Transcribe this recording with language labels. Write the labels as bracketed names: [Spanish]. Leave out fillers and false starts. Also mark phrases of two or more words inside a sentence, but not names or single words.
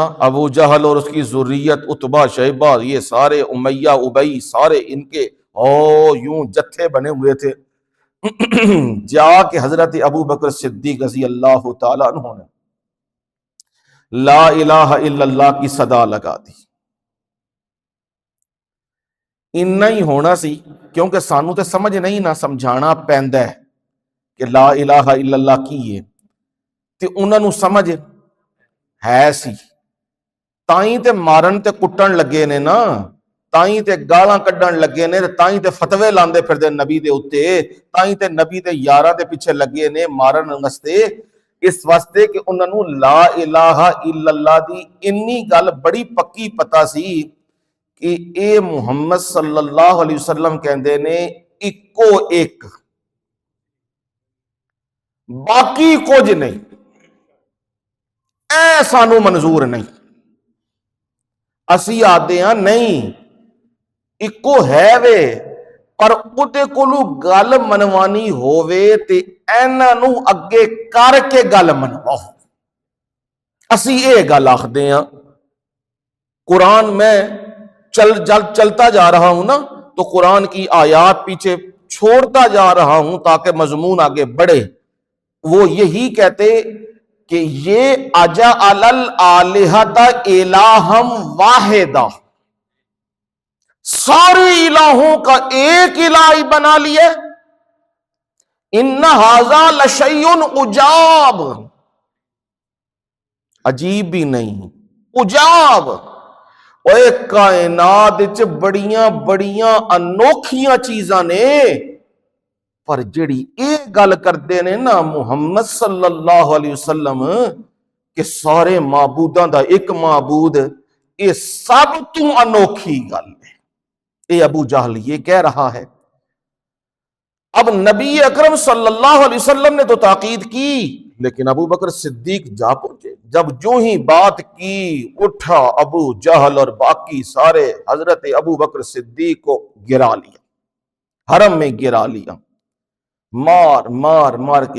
[Urdu] ابو جہل اور اس کی ذریت، عتبہ شیبہ، یہ سارے امیہ ابئی، سارے ان کے یوں جتھے بنے ہوئے تھے۔ جا کے حضرت ابو بکر صدیق [Arabic] رضی اللہ تعالی عنہ [Urdu] نے [Arabic] لا الہ الا اللہ [Urdu] کی صدا لگا دی۔ [Punjabi] اتنا ہی ہونا سی، کیونکہ سانو تے سمجھ نہیں نہ سمجھانا پیندا ہے کہ [Arabic] لا الہ الا اللہ [Punjabi] کی ہے، تے انہاں نو سمجھ ہے سی، تائیں تے مارن تے کٹن لگے نے نا، تائیں تے گالاں کڈن لگے نے، تائیں تے فتوے لاندے پھر دے نبی دے اتے، تائیں تے نبی دے یاراں دے پیچھے لگے نے مارن واسطے، اس واسطے کہ انہاں نو [Arabic] لا الہ الا اللہ [Punjabi] دی انی گل بڑی پکی پتہ سی کہ اے محمد [Arabic] صلی اللہ علیہ وسلم [Punjabi] کہندے نے اکو ایک، باقی کچھ نہیں، اے سانو منظور نہیں۔ اسی آدھے ہاں نہیں، اکو ہے وے، پر اودے کولو گل منوانی ہووے تے ایناں نو اگے کر کے گل منواؤ۔ اسی اے گل آخدے ہاں۔ [Urdu] قرآن میں چلتا جا رہا ہوں نا، تو قرآن کی آیات پیچھے چھوڑتا جا رہا ہوں تاکہ مضمون آگے بڑھے۔ وہ یہی کہتے کہ یہ [Arabic] اجعل الآلہۃ الہا واحدہ، [Urdu] سارے الہوں کا ایک الہ بنا لیے، [Arabic] ان ھذا لشیء عجاب، [Urdu] عجیب بھی نہیں، [Punjabi] عجاب، اوے کائنات وچ بڑیاں بڑیاں انوکھیاں چیزاں نے، پر جڑی اے گل کردے نے نا محمد [Arabic] صلی اللہ علیہ وسلم [Punjabi] کہ سارے معبوداں دا ایک معبود، اے سب تو انوکھی گل ہے۔ [Urdu] اے ابو جہل یہ کہہ رہا ہے۔ اب نبی اکرم صلی اللہ علیہ وسلم نے تو تاکید کی، لیکن ابو بکر صدیق جا پہنچے، جب جو ہی بات کی اٹھا ابو جہل اور باقی سارے حضرت ابو بکر صدیق کو گرا لیا، حرم میں گرا لیا، مار مار مار کے۔